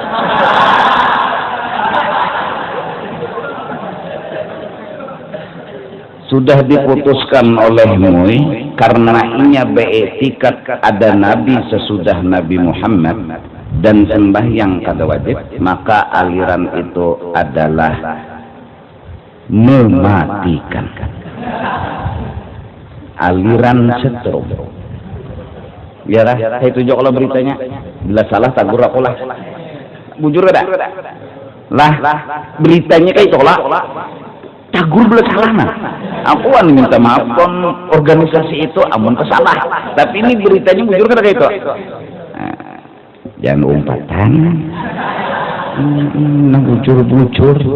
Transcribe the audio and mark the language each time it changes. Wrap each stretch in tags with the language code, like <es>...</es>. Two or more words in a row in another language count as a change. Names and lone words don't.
<id>Sudah diputuskan oleh MUI karena inya beetikat ada nabi sesudah Nabi Muhammad dan sembahyang kada wajib, maka aliran itu adalah mematikan. Aliran setrum. Biarlah saya tunjuk kalau beritanya.</id> <bjn>Bila salah tagur aku lah. Bujur ada. Lah beritanya kayak itu lah. Tagur bila salah nah. Aku minta maaf kon organisasi itu amun kesalah. Tapi ini beritanya bujur kada kayak itu. Jangan umpatan. Nah bujur.</bjn>